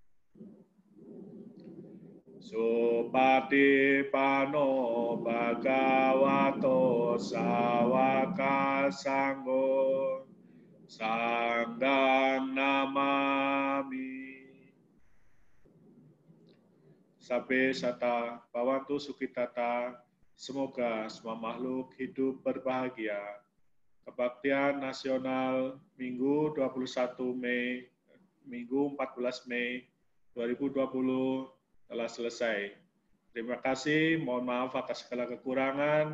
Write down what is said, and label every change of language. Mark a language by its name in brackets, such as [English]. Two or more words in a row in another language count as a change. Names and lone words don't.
[Pali] Supatipano bhagavato sawaka sanggo sanghang namami. Sabe sata bawantu sukitata, [Indonesian] semoga semua makhluk hidup berbahagia. Kebaktian nasional Minggu 21 Mei, Minggu 14 Mei 2020 telah selesai. Terima kasih, mohon maaf atas segala kekurangan.